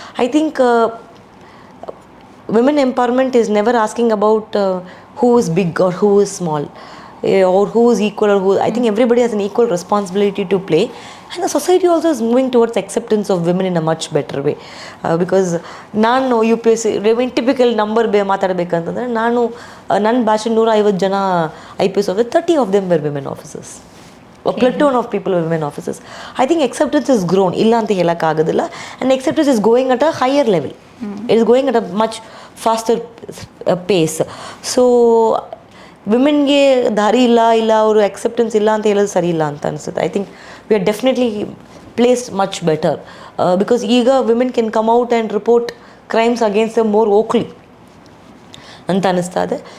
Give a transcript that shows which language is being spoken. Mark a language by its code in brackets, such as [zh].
[en] I think women empowerment is never asking about who is big or who is small or who is equal or who. I think everybody has an equal responsibility to play, and the society also is moving towards acceptance of women in a much better way. [kn] Because ನಾನು UPSC typical number ಮಾತಾಡಬೇಕಂತಂದರೆ ನಾನು ನನ್ನ ಭಾಷೆ 150 ಜನ IPS officer, [en] 30 of them were women officers. A platoon of people were women officers. I think acceptance has grown, [kn] ಇಲ್ಲ ಅಂತ ಹೇಳೋಕ್ಕಾಗೋದಿಲ್ಲ. [en] And acceptance is going at a higher level. It is going at a much faster pace. [kn] So ವಿಮೆನ್ಗೆ ದಾರಿ ಇಲ್ಲ ಅವರು acceptance ಇಲ್ಲ ಅಂತ ಹೇಳೋದು ಸರಿ ಇಲ್ಲ ಅಂತ ಅನಿಸುತ್ತೆ. [en] I think we are definitely placed much better because ಈಗ women can come out and report crimes against dum more ಓಕ್ಲಿ [kn] ಅಂತ ಅನ್ನಿಸ್ತಾ ಇದೆ.